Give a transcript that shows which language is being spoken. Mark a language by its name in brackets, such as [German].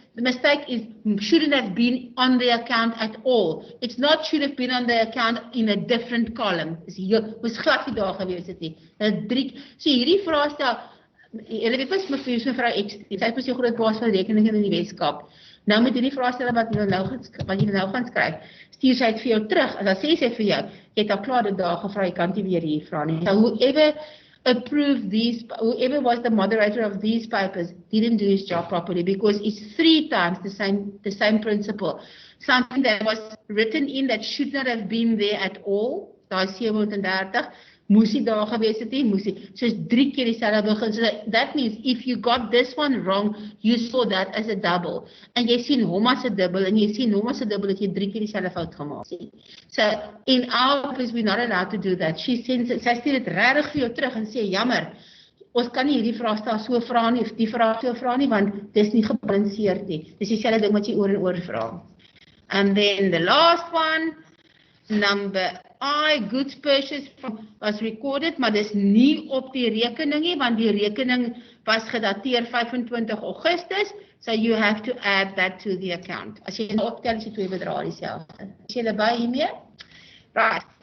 [English] The mistake is shouldn't have been on the account at all. It's not should have been on the account in a different column. [Afrikaans] Dis hier was glad nie daar gewees het nie. So hierdie vraestel, julle weet mos mevrou X, sy is die groot baas van rekeninge in die Weskaap. Nou met hierdie vraestelle wat jy nou gaan skryf, stuur sy dit vir jou terug. En dan sê sy vir jou, jy het al klaar dit daar gevra, jy kan nie weer hier vra nie. [English] So whoever approved these, whoever was the moderator of these papers didn't do his job properly because it's 3 times the same principle. Something that was written in that should not have been there at all. [Afrikaans] Daai 730 moes nie daar gewees het nie, moes nie. So is 3 keer dieselfde begin. [English] So that means if you got this one wrong, you saw that as a double. [Afrikaans] En jy sien hom as 'n dubbel en jy sien hom as 'n dubbel het jy 3 keer dieselfde fout gemaak. [English] So in our office we're not allowed to do that. [Afrikaans] Sy stuur dit regtig vir jou terug en sê jammer. Ons kan nie hierdie vraestel so vra nie of die vraag so vra nie want dis nie gebalanseerd nie. Dis dieselfde ding wat jy oor en oor vra. [English] And then the last one, number I, goods purchased was recorded, [Afrikaans] maar dis nie op die rekening nie, want die rekening was gedateer 25 Augustus, [English] so you have to add that to the account. [Afrikaans] As jy optel, is die 2 bedrae dieselfde. Is jy by hiermee? Right.